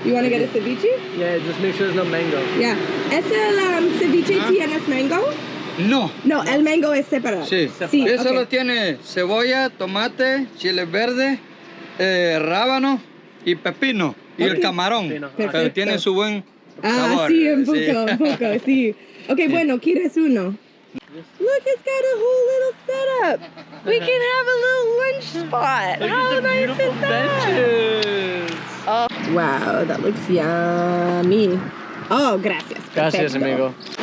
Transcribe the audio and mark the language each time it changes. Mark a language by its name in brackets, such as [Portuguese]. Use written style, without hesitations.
[English] You want to get a ceviche? Yeah, just make sure there's no mango. Yeah. [Spanish] ¿Es el ceviche tienes mango? No. No, el mango es separado. Sí. Sí, Eso [English] okay. [Spanish] lo tiene cebolla, tomate, chile verde, rábano y pepino. Y el camarón. Perfecto. Pero tiene su buen sabor. Sí, un poco, sí. Ok, bueno, ¿quieres uno? [English] Look, it's got a whole little setup. We can have a little lunch spot. How nice is that? Benches. Oh. Wow, that looks yummy. Oh, gracias. [Spanish] Gracias, Perfecto. amigo.